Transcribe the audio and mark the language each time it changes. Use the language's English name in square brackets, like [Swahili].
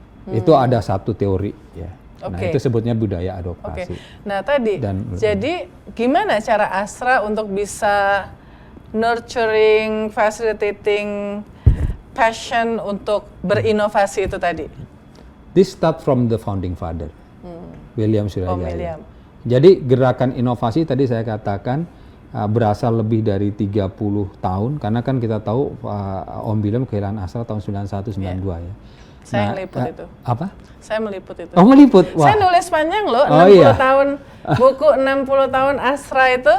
[Indonesian] Itu ada satu teori ya. Nah itu sebutnya budaya advokasi. Nah tadi, jadi gimana cara Astra untuk bisa [English] nurturing, facilitating passion [Indonesian] untuk berinovasi itu tadi? [English] This start from the founding father, William Surya Jaya. [Indonesian] William. Jadi gerakan inovasi tadi saya katakan berasal lebih dari 30 tahun, karena kan kita tahu Om William kehilangan Astra tahun 91-92 ya. Saya meliput itu. Apa? Saya meliput itu. Oh meliput? Wah. Saya nulis panjang loh, 60 tahun, buku 60 tahun Astra itu.